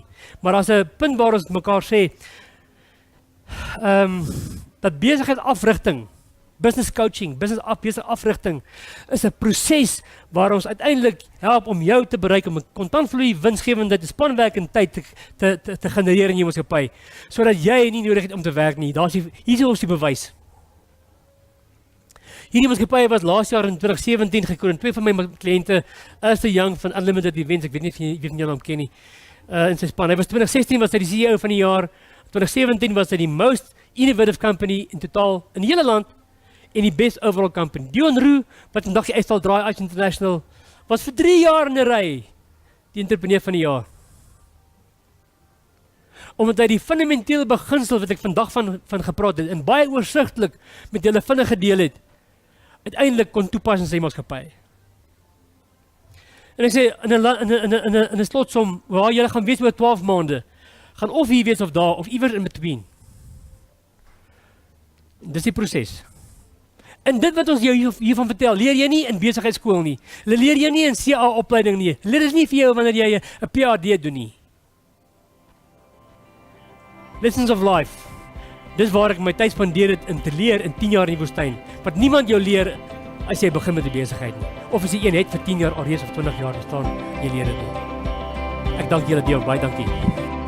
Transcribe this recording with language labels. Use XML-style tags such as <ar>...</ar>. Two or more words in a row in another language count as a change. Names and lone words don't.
<af>Maar as 'n punt waar ons mekaar sê, dat besigheidsafrigting,</af> <en>business coaching,</en> <af>besigheidsafrigting is 'n proses waar ons uiteindelik help om jou te bereik om 'n kontantvloei, winsgewendheid, spanwerk en tyd te genereer in jou maatskappy, sodat jy nie nodig het om te werk nie. Hier is die bewys. Hierdie maatskappy was laas jaar in 2017 gekroon. Twee van my kliënte, Alistair Young van Unlimited Events, ek weet nie of jy van julle hom ken nie, in sy span. Hy was 2016 was hy die CEO van die jaar, 2017 was hy die</af> <en>most innovative company</en> <af>in totaal in die hele land, en die</af> <en>best overall company.</en> <af>Dion Roux, wat vandag die uitstal draai uit International, was vir 3 jaar in 'n ry die entrepreneur van die jaar. Omdat hy die fundamentele beginsel wat ek vandag van gepraat het, en baie oorsigtelik met julle vinnig gedeel het, uiteindelik kon toepas in sy maatskappy. En ek sê, in 'n slotsom, waar julle gaan wees oor 12 maande, gaan of hier wees of daar, of iewers</af> <en>in between.</en> <af>Dis die proses. En dit wat ons jou hiervan vertel, leer jy nie in besigheidskool nie. Leer jy nie in CA opleiding nie. Leer is nie vir jou wanneer jy 'n PhD doen nie.</af> <en>Lessons of life.</en> <af>Dis waar ek my tyd spandeer het in te leer in 10 jaar in die woestyn. Wat niemand jou leer as jy begin met die besigheid nie. Of as jy een het vir 10 jaar alreeds of 20 jaar staan, jy leer dit nie. Ek dank julle baie dankie.</af>